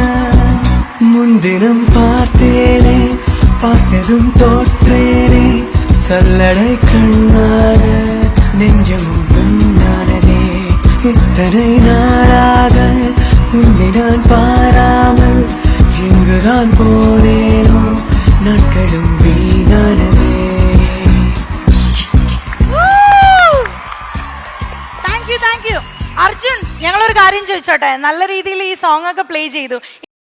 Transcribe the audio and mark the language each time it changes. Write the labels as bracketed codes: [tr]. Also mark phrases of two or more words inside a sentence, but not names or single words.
[ta] முன்தினம் பார்த்தேனே, பார்த்ததும் தோற்றேனே, சல்லடை கண்ணாக நெஞ்சமும் புண்ணானதே. இத்தனை நாளாக உன்னை நான் பாராமல் எங்குதான் போனேனோ, நாட்களும் வீணானதே. [en] thank you [ml] അർജുൻ. ഞങ്ങളൊരു കാര്യം ചോദിച്ചോട്ടെ, നല്ല രീതിയിൽ ഈ സോങ് ഒക്കെ പ്ലേ ചെയ്തു.